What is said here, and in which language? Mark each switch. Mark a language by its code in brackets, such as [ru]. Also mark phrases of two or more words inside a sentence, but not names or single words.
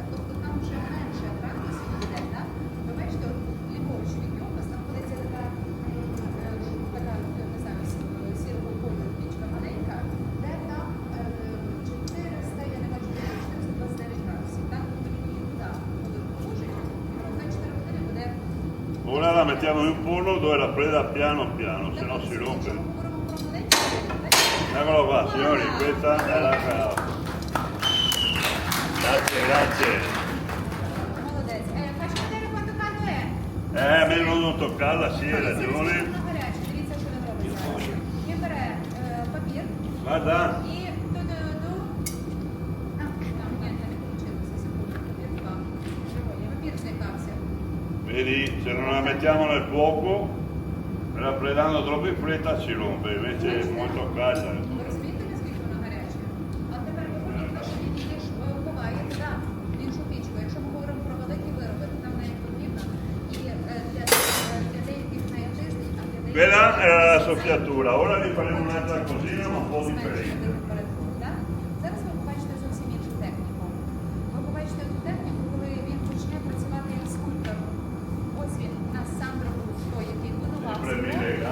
[uk] Тобто там вже менше градусів буде, так? Ви бачите, от ліворуч від нього знаходиться така, не знаю, сірого кольору пічка маленька, де там 400, я не бачу, 429 градусів. Так, тобто він її туди положить, 24 години буде. [it] Ora la mettiamo in un forno dove raffredda piano piano, se no si rompe. [uk] Якщо ми говоримо про маленькі, бачите, [it] Eccolo qua, signori, questa è la caraffa. Grazie, grazie. [uk] молодець. [it] Faccio vedere quanto caldo è. Meglio non toccarla, sì, hai ragione. [uk] Воно гаряче, дивіться, що він робить зараз. Він бере папір [it] Guarda, [uk] і ду-ду-ду. Ні, не вийшло, секунду, папір впав. Папір злякався. [it] vedi, se non la mettiamo nel fuoco, raffreddando troppo in fretta si rompe, invece è molto calda. [uk] Ви розумієте, наскільки воно гаряче? А тепер помітно, що він її ж ховає туди, в іншу пічку. Якщо ми говоримо про великі вироби, то там не потрібно. І для деяких на тиждень, а для деяких... [it] Quella era la soffiatura, ora vi faremo un'altra cosina ma un po' differente. [uk] Зараз ви побачите зовсім іншу техніку. Ви побачите ту техніку, коли він почне працювати як скульптор. Ось він, у нас Сандро був той, який будував [it] Sempre [uk] скло.